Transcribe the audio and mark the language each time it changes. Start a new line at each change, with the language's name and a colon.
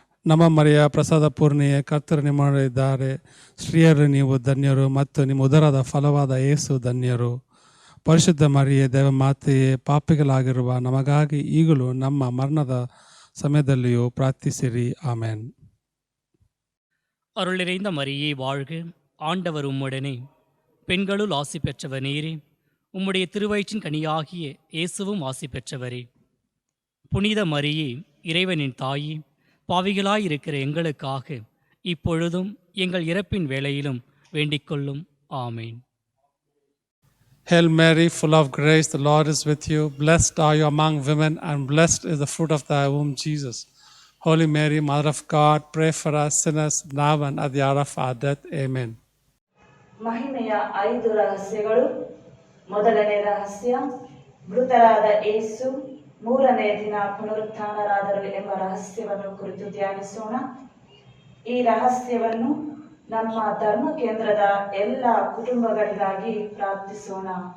Kannada: ನಮ್ಮ ಮರಿಯ ಪ್ರಸಾದ ಪೂರ್ಣಿಯೇ, ಕರ್ತರು ನಿಮ್ಮೊಡನಿದ್ದಾರೆ. ಸ್ತ್ರೀಯರು ನೀವು ಧನ್ಯರು, ಮತ್ತು ನಿಮ್ಮ ಉದರದ ಫಲವಾದ ಯೇಸು ಧನ್ಯರು. ಪರಿಶುದ್ಧ ಮರಿಯೇ, ದೇವಮಾತೆಯೇ, ಪಾಪಿಗಳಾಗಿರುವ ನಮಗಾಗಿ ಈಗಲೂ ನಮ್ಮ ಮರಣದ ಸಮಯದಲ್ಲಿಯೂ ಪ್ರಾರ್ಥಿಸಿರಿ. ಆಮೇನ್.
Tamil: அருள் நிறைந்த மரியே வாழ்க, ஆண்டவர் உம்முடனே, பெண்களுள் ஆசி பெற்றவர் நீரே, உம்முடைய திருவயிற்றின் கனியாகிய இயேசுவும் ஆசி பெற்றவரே. புனித மரியே, இறைவனின் தாயே, பாவிகளாயிருக்கிற எங்களுக்காக இப்பொழுதும் எங்கள் இறப்பின் வேளையிலும் வேண்டிக்கொள்ளும். ஆமேன்.
English: Hail Mary, full of grace, the Lord is with you. Blessed are you among women, and blessed is the fruit of thy womb, Jesus. Holy Mary, Mother of God, pray for us sinners, now and at the hour of our death. Amen.
Kannada: ಮಹಿಮೆಯ 5 ರಹಸ್ಯಗಳು. ಮೊದಲನೇ ರಹಸ್ಯ, ಮೃತರಾದ ಯೇಸು 3ನೇ ದಿನ ಪುನರುತ್ಥಾನರಾದರು ಎಂಬ ರಹಸ್ಯವನ್ನು ಕುರಿತು ಧ್ಯಾನಿಸೋಣ. ಈ ರಹಸ್ಯವನ್ನು ನಮ್ಮ ಧರ್ಮ ಕೇಂದ್ರದ ಎಲ್ಲ ಕುಟುಂಬಗಳಿಗಾಗಿ ಪ್ರಾರ್ಥಿಸೋಣ.